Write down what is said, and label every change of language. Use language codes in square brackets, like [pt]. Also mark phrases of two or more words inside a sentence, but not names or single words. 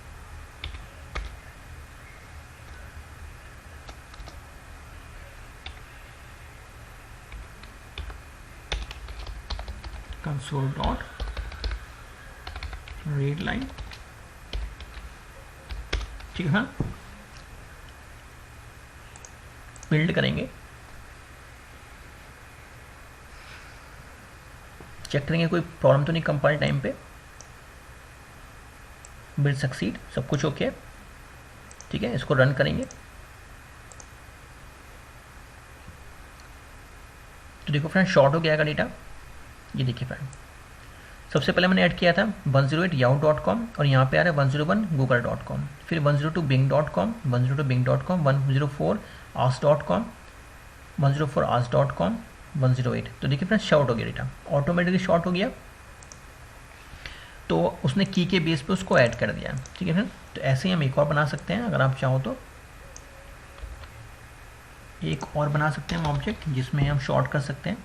[en] console dot read line। [hi] ठीक है, बिल्ड करेंगे, चेक करेंगे कोई प्रॉब्लम तो नहीं [en] compile time [hi] पे। [en] build succeed, [hi] सब कुछ ओके है। ठीक है, इसको रन करेंगे। तो देखो फ्रेंड शॉर्ट हो गया का डेटा, ये देखिए फ्रेंड सबसे पहले मैंने ऐड किया था 108 yahoo.com और यहाँ पे आ रहा है 101 google.com, फिर 102 bing.com, 102 bing.com, 104 ask.com, 104 ask.com, 108। तो देखिए फ्रेंड शॉर्ट हो गया डेटा, ऑटोमेटिकली शॉर्ट हो गया, तो उसने की के बेस पे उसको ऐड कर दिया। ठीक है फ्रेंड, तो ऐसे ही हम एक और बना सकते हैं, अगर आप चाहो तो एक और बना सकते हैं ऑब्जेक्ट जिसमें हम शॉर्ट कर सकते हैं।